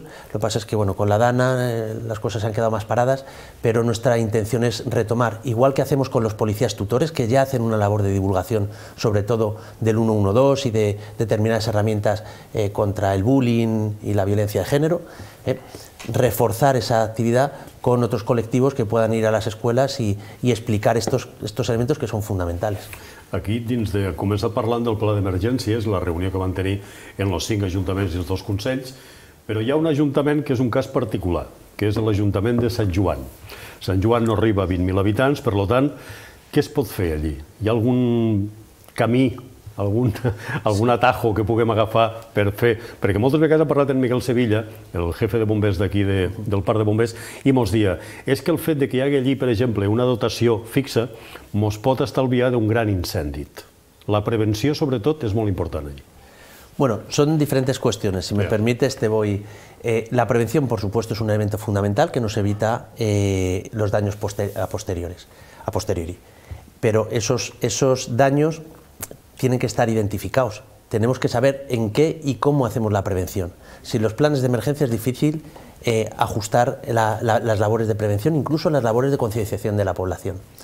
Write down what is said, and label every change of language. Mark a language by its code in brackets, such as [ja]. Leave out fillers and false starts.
[es] Lo que pasa es que bueno, con la DANA las cosas se han quedado más paradas, pero nuestra intención es retomar, igual que hacemos con los policías tutores, que ya hacen una labor de divulgación, sobre todo del 112 y de determinadas herramientas contra el bullying y la violencia de género, reforzar esa actividad con otros colectivos que puedan ir a las escuelas y explicar estos elementos que son fundamentales. [ca] Aquí, dins de començar parlant del pla d'emergències, la reunió que van tenir en els 5 ajuntaments i els 2 consells, però hi ha un ajuntament que és un cas particular, que és l'Ajuntament de Sant Joan. Sant Joan no arriba a 20.000 habitants, per tant, què es pot fer allí? Hi ha algun camí, algun atajo que puguem agafar per fer... Perquè moltes vegades ha parlat en Miguel Sevilla, el jefe de bombers d'aquí del parc de bombers, i mos dia, és que el fet de que hi hagi allí, per exemple, una dotació fixa, mos pot estalviar d'un gran incendi. La prevenció, sobretot, és molt important allí. [es] Bueno, son diferentes cuestiones. Si me permites, te voy... la prevención, por supuesto, es un elemento fundamental que nos evita los daños a posteriori. Pero esos daños tienen que estar identificados. Tenemos que saber en qué y cómo hacemos la prevención. Sin los planes de emergencia es difícil ajustar las labores de prevención, incluso las labores de concienciación de la población.